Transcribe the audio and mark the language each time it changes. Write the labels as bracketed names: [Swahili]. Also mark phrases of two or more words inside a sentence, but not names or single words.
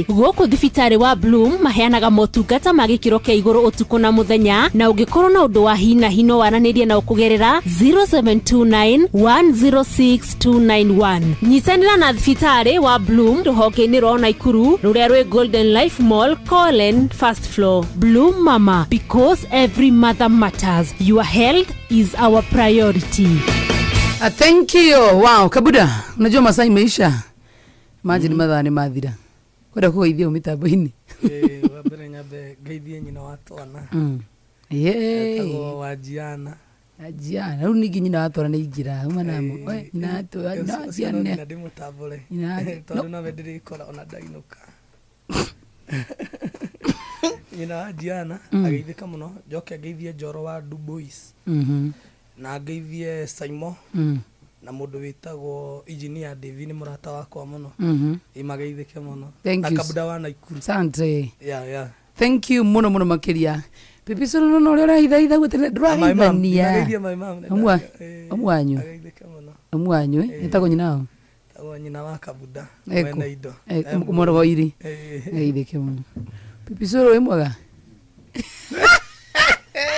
[Kikuyu] Gũkũ thibitarĩ wa Bloom maheanaga motungata ma gĩkĩro kĩa igũrũ ũtukũ na mũthenya, na ũngĩkorwo na ũndũ wa hi na hi no waranĩrie na ũkũgerera 0729106291. Nyitanĩra na thibitarĩ wa Bloom rũhonge-inĩ rwa Naikuru rũrĩa rwĩ Golden Life Mall, Collen, [English] first floor. Bloom Mama, because every mother matters. Your health is our priority. Thank you. [Swahili] Wow, Kabuda, unajua masaa imeisha. [Kikuyu] Imagine mathaa nĩ mathira. Kwenda kũgeithia mitambo-inĩ. Wambere nyambe ngeithie nyina wa twana. Etagwo Wanjiana. Wanjiana. Rĩu ningĩ nyina wa twana nĩ ingira. Uma namo. Nyina wa Wanjiana. Nyina ndĩmũtambũre. Tondũ nawe ndĩrĩkora ona ndainũka. Nyina wa Wanjiana ageithĩka mũno. Njoke ngeithie Njoro wa Du Bois. Na ngeithie Saimo. Na mũndũ wĩtagwo engineer David nĩ mũrata wakwa mũno. Imageithĩke mũno. Na Kabuda wa Naikuru. [Swahili] Asante. [English] Yeah. Thank you [Kikuyu] mũno makĩria. Pipi solo no ũrĩa ũraithaitha gũtene ndũraithania. Omwanyu. Omwanyu nĩtagwo nyina wao. Tagwo nyina wa Kabuda. Wena indo. Mũrũgoiri. Geithĩke mũno. Pipi solo wĩ mwega.